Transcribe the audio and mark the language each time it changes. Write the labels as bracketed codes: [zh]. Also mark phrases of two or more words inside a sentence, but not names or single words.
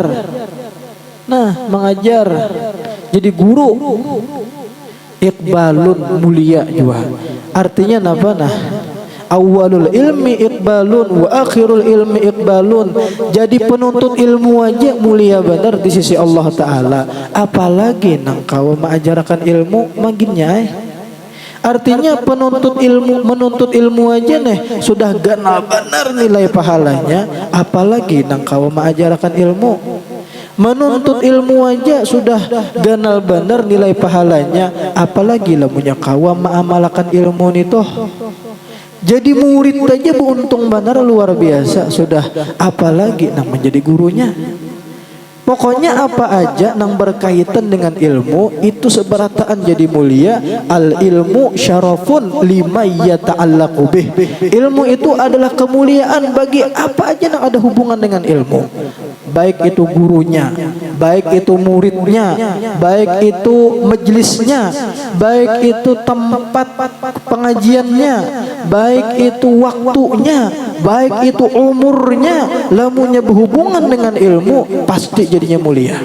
[id] Nah, mengajar, jadi guru. Iqbalun, mulia juga. Artinya apa? [ar] Nah, أول العلم إقبال وآخر العلم إقبال. [bjn] Jadi penuntut ilmu aja mulia benar di sisi Allah Ta'ala, apalagi nang kau mengajarkan ilmu maginnya. Artinya menuntut ilmu aja nih sudah ganal benar nilai pahalanya, apalagi nang kau mengajarkan ilmu. Menuntut ilmu aja sudah ganal benar nilai pahalanya, apalagi lamunya kau mengamalkan ilmu nito. Jadi murid aja beruntung benar luar biasa, sudah apalagi nang menjadi gurunya. Pokoknya apa aja nang berkaitan dengan ilmu itu seberataan jadi mulia. [ar] العلم شرف لما يتعلق به. [bjn] Ilmu itu adalah kemuliaan bagi apa aja nang ada hubungan dengan ilmu. Baik itu gurunya, baik itu muridnya, baik itu majelisnya, baik itu tempat pengajiannya, baik itu waktunya, baik itu umurnya, lamunya berhubungan dengan ilmu pasti jadinya mulia.